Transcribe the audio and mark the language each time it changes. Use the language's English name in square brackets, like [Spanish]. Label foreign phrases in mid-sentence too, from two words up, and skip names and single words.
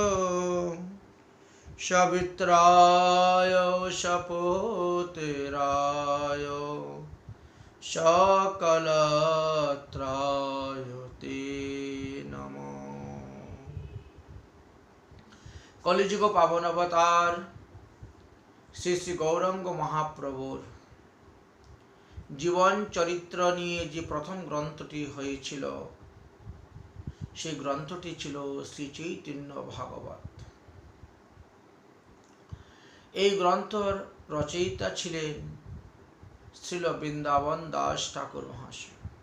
[Sanskrit] सवित्राय सपुत्राय सकलत्राय ते नमः। [Bangla] কলিযুগ পাবন অবতার শ্রী শ্রী গৌরাঙ্গ মহাপ্রভুর জীবন চরিত্র নিয়ে যে প্রথম গ্রন্থটি হয়েছিল সেই গ্রন্থটি ছিল শ্রী চৈতন্য ভাগবত। এই গ্রন্থর রচয়িতা ছিলেন শ্রীল বৃন্দাবন দাস ঠাকুর মহাশয়।